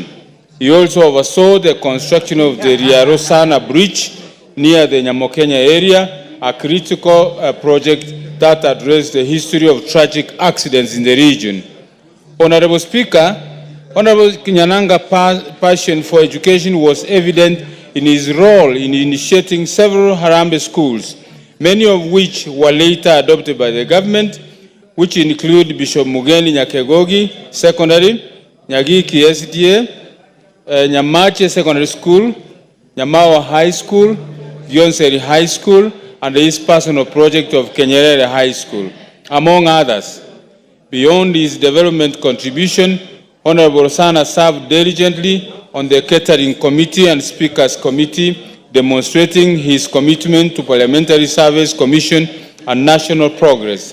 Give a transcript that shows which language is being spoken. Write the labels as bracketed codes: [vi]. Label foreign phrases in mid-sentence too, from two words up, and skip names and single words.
[en] He also oversaw the construction of the Ria Rosana Bridge near the Nyamokenya area, a critical project that addressed the history of tragic accidents in the region. Honorable Speaker, Honorable Nyananga's passion for education was evident in his role in initiating several Harambee schools, many of which were later adopted by the government, which include Bishop Mugeni Nyakegogi Secondary, Nyagiki SDA, Nyamache Secondary School, Nyamawa High School, Yonseri High School, and the East Personal Project of Kenyerere High School, among others. Beyond his development contribution, Honorable Sana served diligently on the Catering Committee and Speakers Committee, demonstrating his commitment to Parliamentary Service Commission and national progress.